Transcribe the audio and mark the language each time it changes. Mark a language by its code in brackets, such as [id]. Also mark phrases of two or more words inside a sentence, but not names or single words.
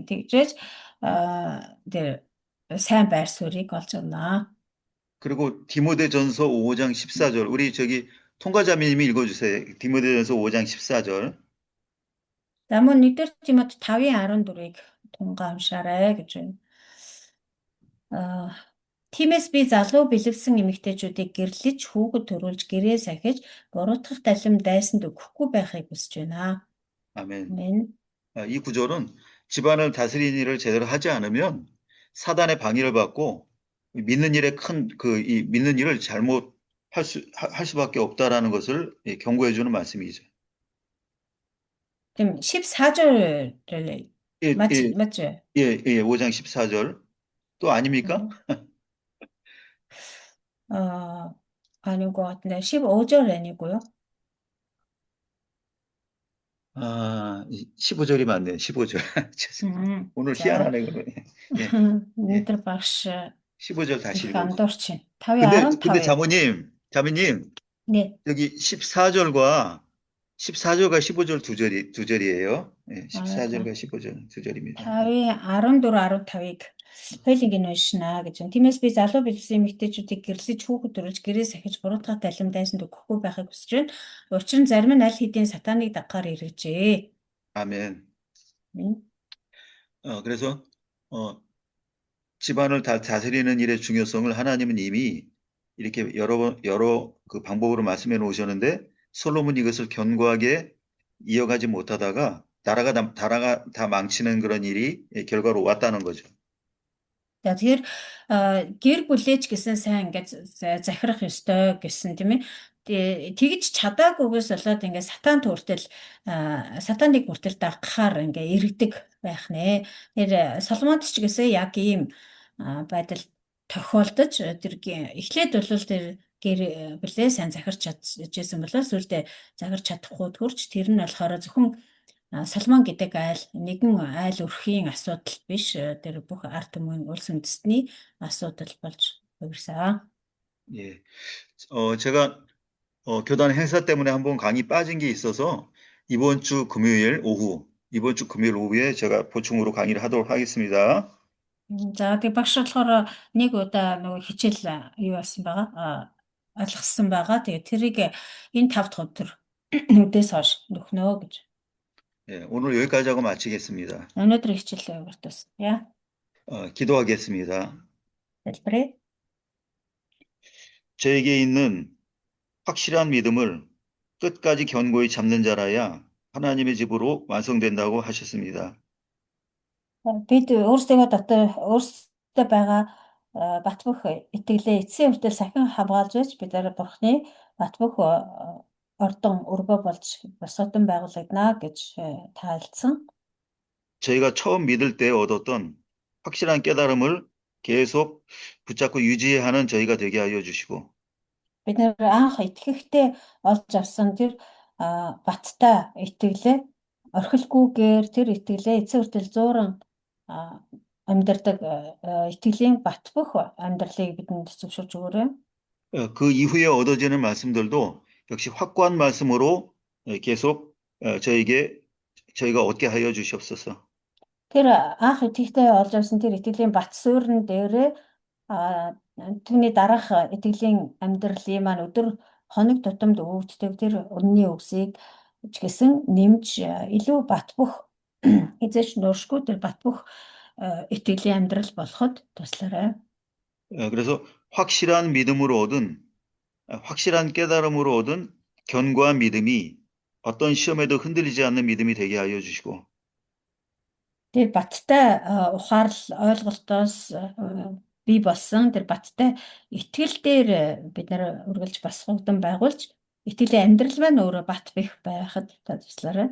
[mn] Тэгжээж тэр сайн байр суурийг олж авна. [ko] 그리고 디모데전서 5장 14절 우리 저기 통과자매님이 읽어주세요. 디모데전서 5장 14절. [mn] За мөн 1-р Тимот 5-ын 14-ыг тунгаа уншаарай гэж байна. Тиймээс би залуу бэлэвсэн эмэгтэйчүүдийг гэрлэж хүүхэд төрүүлж гэрээ сахиж буруутгах талим дайсанд өгөхгүй байхыг хүсэж байна. [ko] 아멘. 아멘. 이 구절은 집안을 다스리는 일을 제대로 하지 않으면 사단의 방해를 받고 믿는 일에 믿는 일을 잘못 할 수밖에 없다라는 것을 경고해 주는 말씀이죠. 그럼 14절을 맞죠? 예, 5장 14절. 또 아닙니까? 아닌 것 같은데 15절 아니고요. 15절이 맞네요. 15절. 죄송합니다. 오늘 희한하네 그러네. [mn] өнөөдөр багш [ko] 15절 다시 읽어. [mn] андуурч байна. 5:15. [ko] 근데 자매님, 네. 여기 14절과 15절 두 절이에요. 네, 14절과 15절 두 절입니다. [mn] 5:14, 15-ыг хоёуланг нь уншина гэж байна. Тиймээс би залуу бэлсэн эмэгтэйчүүдийг гэрлэж хүүхэд төрүүлж гэрээ сахиж буруутгах талим дайсанд өгөхгүй байхыг хүсэж байна. Учир нь зарим нь аль хэдийн сатаныг дагахаар эргэжээ. [ko] 아멘. 그래서 집안을 다스리는 일의 중요성을 하나님은 이미 이렇게 여러 그 방법으로 말씀해 놓으셨는데 솔로몬이 이것을 견고하게 이어가지 못하다가 나라가 다 망치는 그런 일이 결과로 왔다는 거죠. [mn] За тэгэхээр гэр бүлээч гэсэн сайн ингээд захирах ёстой гэсэн тийм ээ. Тэгж чадаагүйгээс болоод ингээд сатаныг хүртэл дагахаар ингээд иргэдэг байх нэ. Тэр Соломонд ч гэсэн яг ийм байдал тохиолдож тэр эхлээд бол тэр гэр бүлээ сайн захирч чадчихсан болоо сүүлдээ захирч чадахгүй төрч тэр нь болохоор зөвхөн Соломон гэдэг нэгэн айл өрхийн асуудал биш тэр бүх ард түмэн улс үндэстний асуудал болж хувирсан. [ko] 예, 제가 교단 행사 때문에 한번 강의 빠진 게 있어서 이번 주 금요일 오후에 제가 보충으로 강의를 하도록 하겠습니다. [mn] За тэг багш болохоор нэг удаа нөгөө хичээл юу болсон байгаа алгасан байгаа. Тэгээ тэрийг энэ 5 дахь өдөр өдөөс хойш нөхнө гэж. [ko] 예, 오늘 여기까지 하고 마치겠습니다. [mn] Өнөөдөр хичээлээ өртөөсөн. [ko] 기도하겠습니다. [mn] Залбирая. [ko] 저에게 있는 확실한 믿음을 끝까지 견고히 잡는 자라야 하나님의 집으로 완성된다고 하셨습니다. [mn] Бид өөрсдөө байгаа бат бөх итгэлээ эцсийн хүртэл сахин хамгаалж байж бид Бурхны бат бөх ордон өргөө болж босготон байгуулагдана гэж таалдсан. [ko] 저희가 처음 믿을 때 얻었던 확실한 깨달음을 계속 붙잡고 유지하는 저희가 되게 하여 주시고 [mn] Бид нэр анх итгэхдээ олж авсан тэр баттай итгэлээ орхилгүйгээр тэр итгэлээ эцсийн хүртэл зууран амьдардаг итгэлийн бат бөх амьдралыг бидэнд зөвшөөрч өгөөрэй. [ko] 그 이후에 얻어지는 말씀들도 역시 확고한 말씀으로 계속 저희가 얻게 하여 주시옵소서. [mn] Тэр анх итгэхдээ олж авсан тэр итгэлийн бат суурин дээрээ түүний дараах итгэлийн амьдралын маань өдөр хоног тутамд өвддөг тэр үнний үгсийг ч гэсэн нэмж илүү бат бөх эзэж нууршгүй тэр бат бөх итгэлийн амьдрал болоход туслаарай. [ko] 그래서 확실한 깨달음으로 얻은 견고한 믿음이 어떤 시험에도 흔들리지 않는 믿음이 되게 하여 주시고 [mn] Тэр баттай ухаарл ойлголтоос бий болсон тэр баттай итгэл дээр бид нар үргэлж босгогдсон байгуулж итгэлийн амьдрал маань өөрөө бат бэх байхад туслаарай.